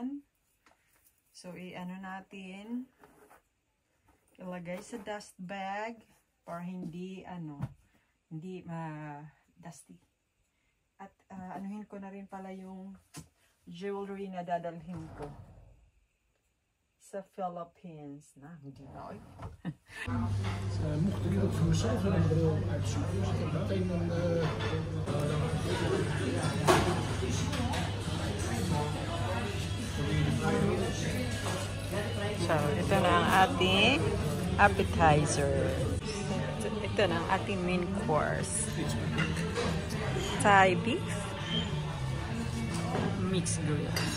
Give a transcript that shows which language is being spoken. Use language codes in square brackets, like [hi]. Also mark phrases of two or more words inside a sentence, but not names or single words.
[tl] So, natin ilagay sa [en] dust bag [tl] para hindi hindi dusty. At anuhin ko na rin pala yung jewelry na dadalhin ko sa Philippines. Hindi na. [nl] Mocht ik het voor mezelf een bril uitzoeken, is dat meteen een... [tl] So, ito na ang ating appetizer. Ito na ang ating [en] main course. Thai beef. Mixed grill.